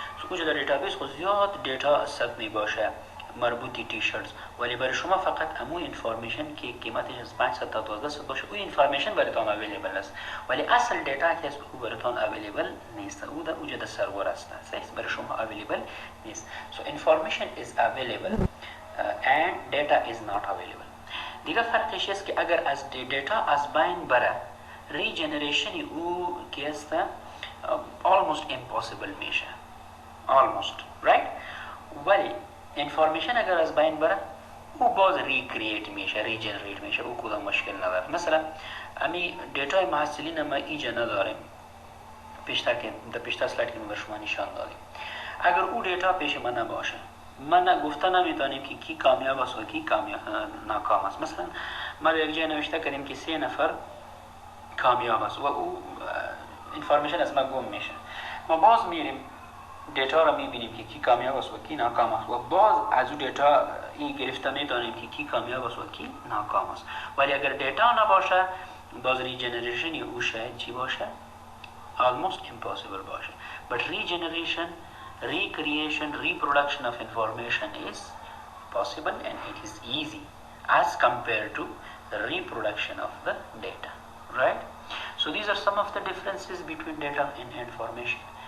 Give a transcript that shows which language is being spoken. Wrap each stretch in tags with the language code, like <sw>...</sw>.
<fa>اونجا در دیتابیس خود زیاد دیتا ثبت می باشه مربوطی تی شرت، ولی برای شما فقط امو انفارمیشن که قیمتش از 500 تا 1200 باشه، او انفارمیشن براتون اویلیبل است، ولی اصل دیتا که او براتون اویلیبل نیست، او در اوجا در سرور است، صحیح برای شما اویلیبل نیست.</fa> <en>So information is available and data is not available.</en> <fa>دیگه فرقش است که اگر از دیتا از بین بره، ریجنریشن او که است</fa> <en>almost impossible</en> <fa>میشه،</fa> <en>almost right.</en> <fa>ولی انفارمیشن اگر از بین بره، او باز ریکرییت میشه، ریجنریت میشه، او کدام مشکل نداره. مثلا امی دیتای محصلین ما اینجا نداریم، پیشتر سلاید که ما به شما نشان دادیم. اگر او دیتا پیش من نباشه، من گفته نمیتونیم که کی کامیاب است و کی ناکام است. مثلا ما یک جای نوشته کردیم که 3 نفر کامیاب است و او انفارمیشن از ما گم میشه. ما باز میریم دیتا را میبینیم که کی کامیاب است و کی ناکام است، و باز از اون دیتا این گرفته میدانیم که کی کامیاب است و کی ناکام است. ولی اگر دیتا نباشه، باز ریجنریشن او شاید چی باشه؟</fa> <en>almost impossible</en> <fa>باشه.</fa> <en>But regeneration, recreation, reproduction of information is possible and it is easy as compared to the reproduction of the data, right? So these are some of the differences between data and information.</en>